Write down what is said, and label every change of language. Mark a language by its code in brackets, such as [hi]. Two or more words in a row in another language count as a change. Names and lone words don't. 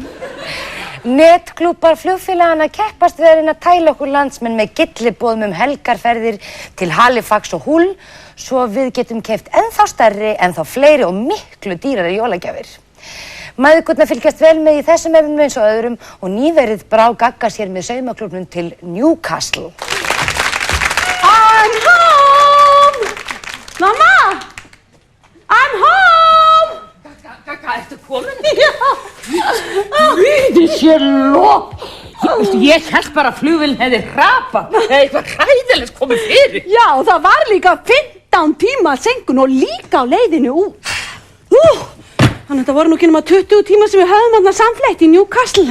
[is] Netklúbbar flugfélagana keppast við að reyna að tæla okkur landsmenn með gylliboðum helgarferðir til Halifax og Hull svo við getum keypt ennþá stærri, ennþá fleiri og miklu dýrari jólagjafir. Mæðgurnar fylgjast vel með í þessum efnum eins og öðrum og nýverið brá Gagga sér með saumaklúbbnum til Newcastle. [en] I'm home! Mamma! I'm home! [is] Gagga, ertu komin? Já! Guði sér lof! Ég held bara að flugvélin hefði hrapað. Eitthvað hræðilegt komið fyrir. Já, það var líka 15 tíma senkun og líka á leiðinu út. Þannig að það voru nú ekki nema 20 tíma sem við höfum þarna samfleytt í Newcastle.